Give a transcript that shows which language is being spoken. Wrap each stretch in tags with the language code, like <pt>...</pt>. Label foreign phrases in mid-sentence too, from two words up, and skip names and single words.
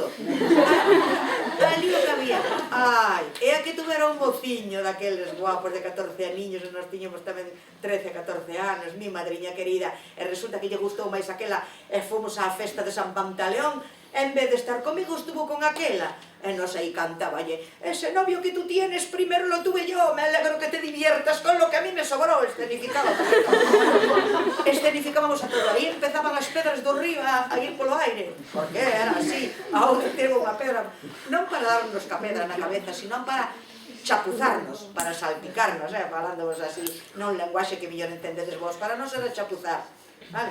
<gl>Ali o que había, ai, e a que tuvera un mociño daqueles guapos de 14 aniños, e nos tiñamos tamén 13, 14 anos, mi madriña querida, e resulta que lle gustou máis aquela, e fomos á festa de San Pantaleón, e en vez de estar comigo estuvo con aquela. E nos aí cantáballe,</gl> <es>ese novio que tú tienes primero lo tuve yo, me alegro que te diviertas con lo que a mí me sobró.</es> <gl>Escenificábamos a todo, aí empezaban as pedras do río a ir polo aire, porque era así, a outra teve unha pedra, non para darnos ca pedra na cabeza, sino para chapuzarnos, para salpicarnos, falándovos así, non lenguaxe que mellor entendedes vos, para non ser a chapuzar, vale?</gl>